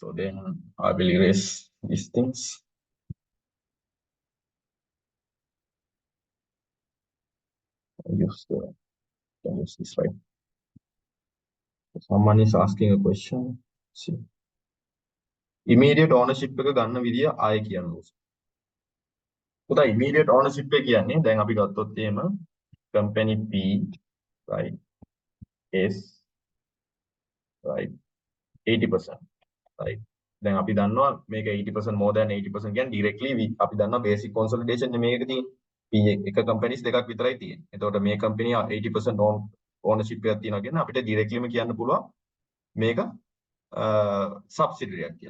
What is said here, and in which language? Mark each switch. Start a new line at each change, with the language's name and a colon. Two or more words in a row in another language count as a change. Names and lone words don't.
English: So then I will erase these things. Use this, right? Someone is asking a question. See. Immediate ownership
Sinhala: එක ගන්න විදිය ආයෙ කියන්න ඕනේ. පුතා
English: immediate ownership
Sinhala: එක කියන්නේ දැන් අපි ගත්තොත් එහෙම
English: company P, right? S, right? 80%, right?
Sinhala: දැන් අපි දන්නවා මේක
English: 80% more than 80%
Sinhala: කියන්නේ directly අපි දන්නවා
English: basic consolidation
Sinhala: මේක තියෙන්නේ P එක companies දෙකක් විතරයි තියෙන්නේ. එතකොට මේ company 80% ownership එකක් තියෙනවා කියන්නේ අපිට directlyම කියන්න පුළුවන් මේක subsidiary එකක් කියලා.